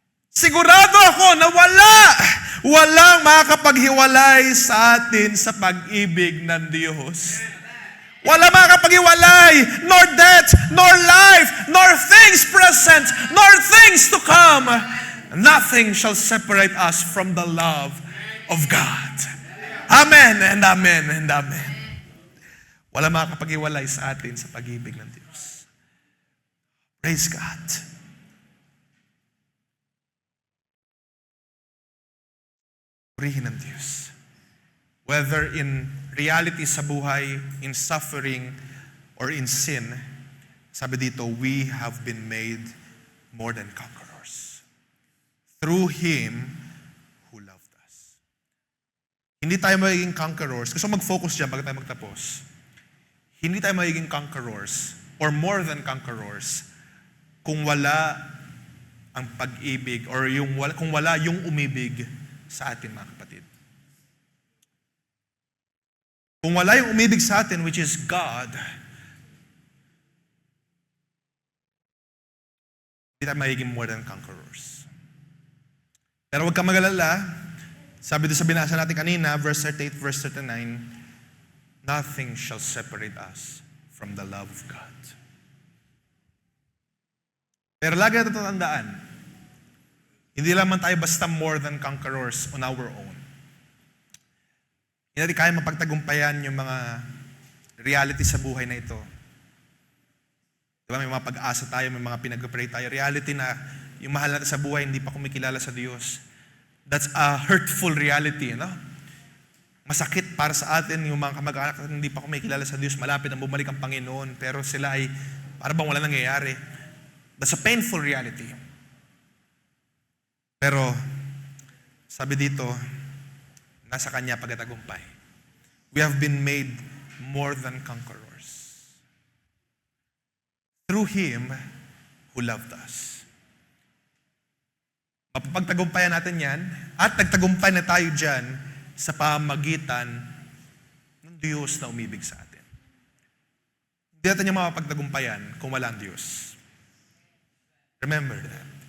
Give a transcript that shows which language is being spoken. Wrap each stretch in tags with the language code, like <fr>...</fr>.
<tl>Sigurado ako na walang makakapaghiwalay sa atin sa pag-ibig ng Diyos. Wala makakapaghiwalay,</tl> <en>nor death, nor life, nor things present, nor things to come. Nothing shall separate us from the love of God. Amen and amen and amen.</en> <tl>Wala makakapag-iwalay sa atin sa pag-ibig ng Diyos.</tl> <en>Praise God.</en> <tl>Purihin ng Diyos.</tl> <en>Whether in reality</en> <tl>sa buhay,</tl> <en>in suffering, or in sin,</en> <tl>sabi dito,</tl> <en>we have been made more than conquerors. Through Him who loved us.</en> <tl>Hindi tayo magiging conquerors. Gusto mag-focus dyan bago tayo magtapos. Hindi tayo magiging conquerors or more than conquerors kung wala ang pag-ibig or kung wala yung umibig sa atin, mga kapatid. Kung wala yung umibig sa atin, which is God, hindi tayo magiging more than conquerors. Pero huwag kang mag-alala. Sabi doon sa binasa natin kanina,</tl> <en>verse 38, verse 39, nothing shall separate us from the love of God.</en> <tl>Pero lagi natin tatandaan, hindi lamang tayo basta</tl> <en>more than conquerors on our own.</en> <tl>Hindi natin kaya mapagtagumpayan yung mga reality sa buhay na ito. Diba, may mga pag-asa tayo, may mga pinag-pray tayo. Reality na yung mahal natin sa buhay, hindi pa kumikilala sa Diyos.</tl> <en>That's a hurtful reality, no?</en> <tl>Masakit para sa atin yung mga kamag-anak na hindi pa kumikilala sa Diyos, malapit ang bumalik ang Panginoon, pero sila ay para bang wala nangyayari.</tl> <en>That's a painful reality.</en> <tl>Pero, sabi dito, nasa Kanya pagkatagumpay.</tl> <en>We have been made more than conquerors. Through Him who loved us.</en> <tl>Mapapagtagumpayan natin yan, at nagtagumpay na tayo dyan sa pamagitan ng Diyos na umibig sa atin. Hindi natin niya mapapagtagumpayan kung wala ang Diyos.</tl> <en>Remember that.</en>